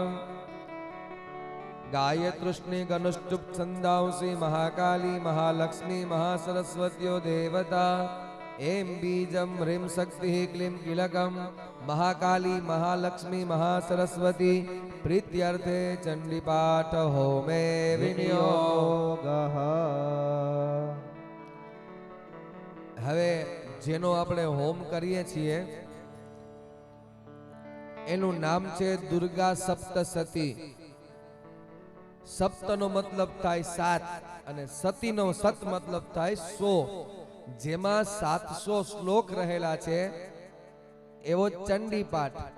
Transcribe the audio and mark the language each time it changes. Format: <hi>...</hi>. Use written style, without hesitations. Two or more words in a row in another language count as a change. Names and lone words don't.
<sa>गायत्रुष्णि गनुष्टुप छंदांसि महाकाली महालक्ष्मी महासरस्वत्यो देवता एं बीजं ह्रीं शक्तिः क्लीं कीलकं महाकाली महालक्ष्मी महासरस्वती प्रीत्यर्थे चंडीपाठ होमे विनियोगः</sa> <gu>હવે જેનો આપણે હોમ કરીએ છીએ એનું નામ છે દુર્ગા સપ્તસતી સપ્તનો મતલબ થાય 7 અને સતીનો સત મતલબ થાય 100 જેમાં 700 શ્લોક રહેલા છે એવો ચંડી પાઠ</gu>